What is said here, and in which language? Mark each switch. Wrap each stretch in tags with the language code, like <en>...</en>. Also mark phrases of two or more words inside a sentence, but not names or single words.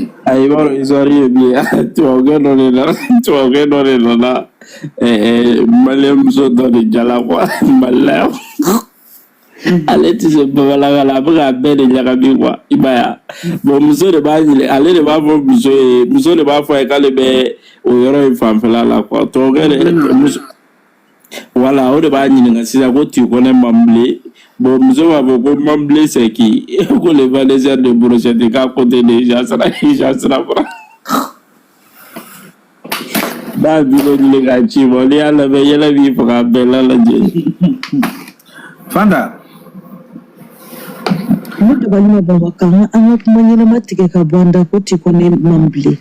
<bm>Ayi b'a dɔn histoire ye min ye tubabukɛ dɔ de nana maliyɛn muso dɔ de jala quoi Mali la yan. Ale tɛ se bamanankan la a bɛ k'a bɛɛ de ɲagami quoi i b'a ye bon muso de b'a ɲini ale de b'a fɔ muso de b'a fɔ a ye k'ale bɛ o yɔrɔ in fanfɛla la quoi tubabukɛ de muso voilà o de b'a ɲininka sisan ko</bm> <fr>tu connais</fr> <bm>Mamblé bon muso b'a fɔ ko Mamblé</bm> <fr>c'est qui</fr> <bm>ko</bm> <fr>le vendeur de brochette</fr> <bm>k'a côté de Jasra fara n'a vidéo ɲini k'a ci bon n'i y'a lamɛn yɛlɛ b'i fɔ k'a bɛɛ lajɛ. Fanta. Ne dabali ma baba kan an ka kuma ɲɛnama tigɛ ka bɔ an da ko ti ko ne Mamblé.</bm>